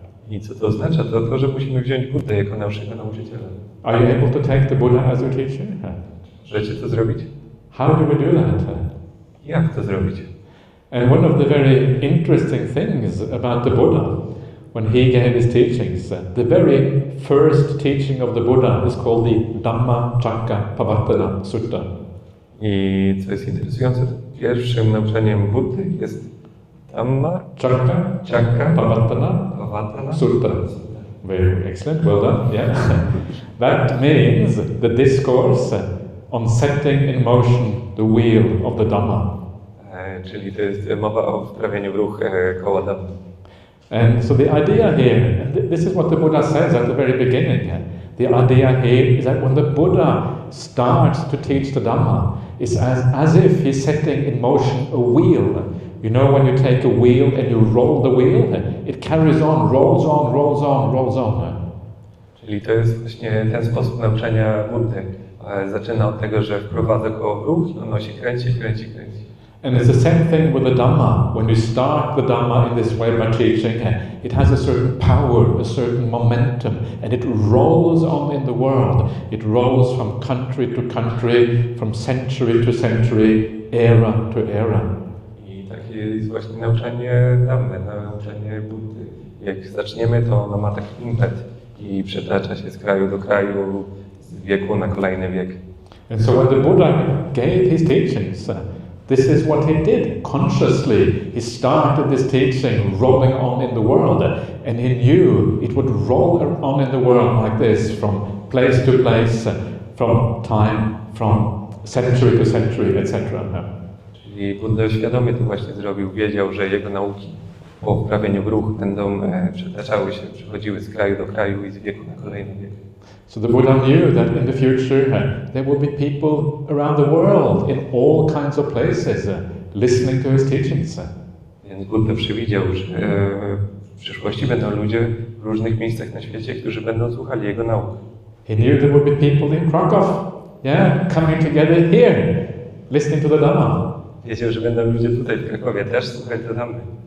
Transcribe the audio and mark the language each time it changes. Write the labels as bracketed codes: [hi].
[pl] I co to oznacza? To to, że musimy wziąć Buddę jako naszego nauczyciela. [en] Are you able to take the Buddha as your teacher? [pl] Możecie to zrobić? [en] How do we do that? [pl] Jak to zrobić? [en] And one of the very interesting things about the Buddha, when he gave his teachings, the very first teaching of the Buddha is called the Dhammacakkappavattana Sutta. [pl] I co jest interesujące, pierwszym nauczeniem Buddy jest Dhammacakkappavattana Sutta. [en] Very excellent, well done. Yeah. That means the discourse on setting in motion the wheel of the Dhamma. [pl] Czyli to jest mowa o wprawianiu w ruch koła Dhamma. [en] And so the idea here, and this is what the Buddha says at the very beginning, the idea here is that when the Buddha starts to teach the Dhamma, it's as if he's setting in motion a wheel. You know when you take a wheel and you roll the wheel, it carries on, rolls on, rolls on, rolls on. [pl] Czyli to jest właśnie ten sposób nauczania Buddy. zaczyna od tego, że wprowadza go w ruch i ono się kręci. [en] And it's the same thing with the Dhamma. When you start the Dhamma in this way by teaching, it has a certain power, a certain momentum, and it rolls on in the world. It rolls from country to country, from century to century, era to era. [pl] I takie jest właśnie nauczanie Dhammy, nauczanie Buddy. Jak zaczniemy, to ono ma taki impet i przetacza się z kraju do kraju, z wieku na kolejny wiek. [en] And so when the Buddha gave his teachings, this is what he did consciously. He started this teaching rolling on in the world, and he knew it would roll on in the world like this, from place to place, from time, from century to century, etc. [pl] Czyli Buddha świadomie to właśnie zrobił. Wiedział, że jego nauki po wprawieniu w ruch będą przetaczały się, przechodziły z kraju do kraju i z wieku na kolejny wiek. [en] So the Buddha knew that in the future there will be people around the world in all kinds of places listening to his teachings. [pl] Więc Buddha przewidział, że w przyszłości będą ludzie w różnych miejscach na świecie, którzy będą słuchali jego nauk. [en] He knew there would be people in Kraków, coming together here, listening to the Dhamma. [pl] Wiedział, że będą ludzie tutaj w Krakowie też słuchać do Dhammy.